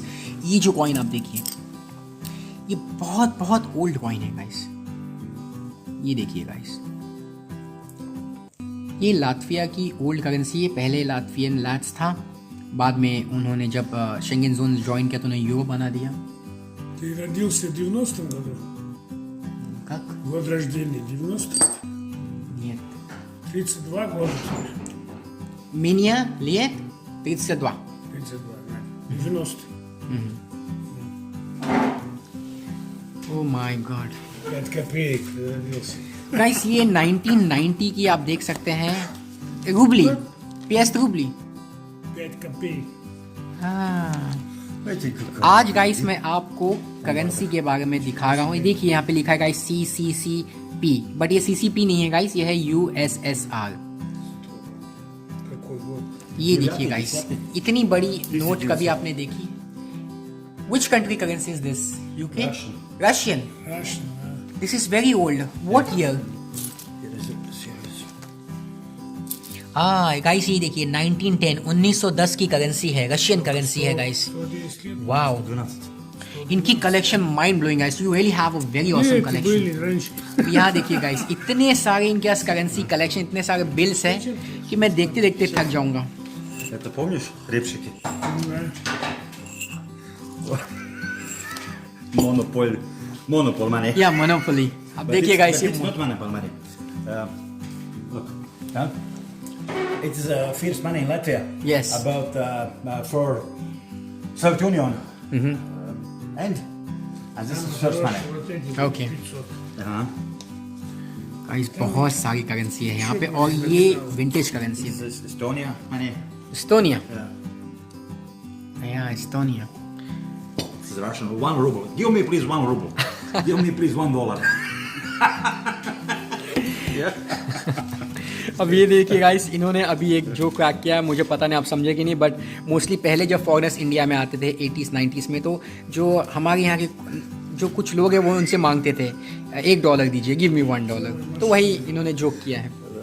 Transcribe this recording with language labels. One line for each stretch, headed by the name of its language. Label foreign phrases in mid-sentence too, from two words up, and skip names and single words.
Hindi: ये जो कॉइन आप देखिए, ये बहुत बहुत
English: old coin
Hindi: है गाइस। ये देखिए गाइस, ये लातविया की
English: old currency
Hindi: है। पहले लातवियन लैट्स था, बाद में उन्होंने जब
English: Schengen zone join
Hindi: किया तो उन्हें यूरो बना दिया।
Russian: Ты родился в 90-м году? Как? Год рождения 90? Нет. 32 года тебе? Меня лет 32. 32, да. 90.
English: Oh my God.
Russian: 5 копеек ты родился.
Hindi: गाइस ये 1990 की आप देख सकते हैं रूबली, PS रूबली।
Russian: 5 कопеек.
Hindi: हाँ, आज गाइस मैं आपको करेंसी के बारे में दिखा रहा हूँ। ये देखिए यहाँ पे लिखा है गाइस CCCP, बट ये CCP नहीं है गाइस, ये है USSR।
Russian: Какой год?
Hindi: ये देखिए गाइस, इतनी बड़ी नोट कभी आपने देखी?
English: Which country currency is this? UK? Russian. Russian, да. This is very old. What year?
Hindi: हाँ गाइस ये देखिए 1910 1910 की करेंसी है,
English: Russian currency
Hindi: है गाइस।
Russian: 110 лет. वाओ,
Hindi: 12. इनकी
English: collection mind blowing
Hindi: गाइस,
English: you really have a very awesome
Russian: Эти
English: कलेक्शन।
Russian: были раньше.
Hindi: यहाँ देखिए गाइस, इतने सारे इनके पास
English: currency collection,
Hindi: इतने सारे बिल्स हैं कि मैं देखते देखते थक जाऊंगा।
Russian: Это помнишь репшики? Понимаю.
English: Monopol money.
Hindi: या मोनोपोली। अब
English: But
Hindi: देखिए
English: it's-
Hindi: गाइस
English: but
Hindi: ये
English: it's not monopol money. Look, huh? It is first money in Latvia. Yes. About for Soviet Union. And this is first money.
Russian: Вот эти
English: Okay. 500. Uh-huh.
Hindi: गाइस बहुत सारी करेंसी है यहाँ पे, और ये
English: vintage currency This
Hindi: है।
English: is Estonia money.
Hindi: एस्टोनिया,
English: Yeah.
Hindi: या एस्टोनिया।
English: This is Russian. 1 ruble. Give me please 1 ruble. Give me please $1.
Hindi: अब ये देखिए गाइस, इन्होंने अभी एक जो क्रैक किया है, मुझे पता नहीं आप समझे कि नहीं,
English: but mostly
Hindi: पहले जब फॉरेनर्स इंडिया में आते थे 80s 90s में, तो जो हमारे यहाँ के जो कुछ लोग हैं वो उनसे मांगते थे $1 दीजिए,
English: give me $1,
Hindi: तो वही इन्होंने जोक किया है।